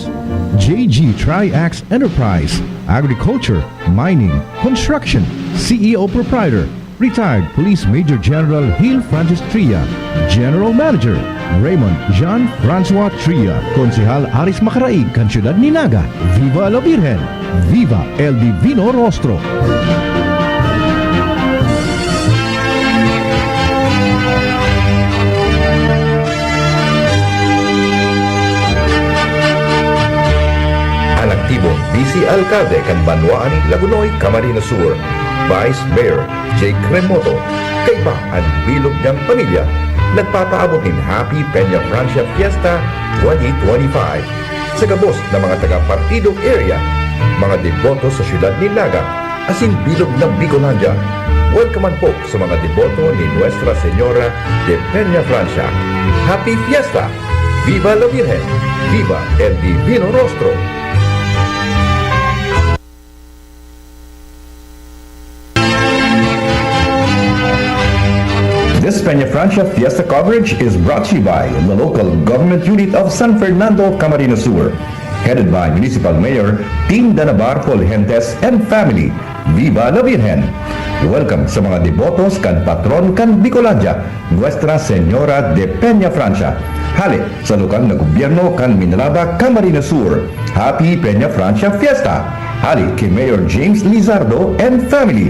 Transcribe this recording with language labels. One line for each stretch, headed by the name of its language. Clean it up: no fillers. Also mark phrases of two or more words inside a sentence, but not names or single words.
Bikol: JG Triax Enterprise, Agriculture, Mining, Construction, CEO Proprietor, Retired Police Major General Gil Francis Tria, General Manager Raymond Jean-Francois Tria, Konsehal Aris Macaraig, kan Siyudad ni Naga.
Spanish: Viva la Virgen! Viva el Divino Rostro!
Bikol: Ang aktibong Vice Alcalde kan Banwaan Lagunoy, Camarines Sur, Vice Mayor Jake Remoto, kaiba ang bilog niyang pamilya, nagpapaabot ng Happy Peña Francia Fiesta 2025 sa gabos ng mga taga-partidong area, mga deboto sa siyudad ni Naga, asin bilog ng Bicolandia. Welcome po sa mga deboto ni Nuestra Señora de Peña Francia.
English: Happy Fiesta!
Spanish: Viva la Virgen! Viva el Divino Rostro!
English: This Peña Francia Fiesta coverage is brought to you by the local government unit of San Fernando, Camarines Sur, headed by Municipal Mayor Team Danabar Polgentes and family.
Spanish: Viva la Virgen!
Bikol: Welcome sa mga debotos kan patron kan Bicolandia,
Spanish: Nuestra Señora de Peña Francia.
Bikol: Hali sa lokal na gobyerno kan Minalaba, Camarines Sur.
English: Happy Peña Francia Fiesta!
Bikol: Hali kay Mayor James Lizardo
English: and family.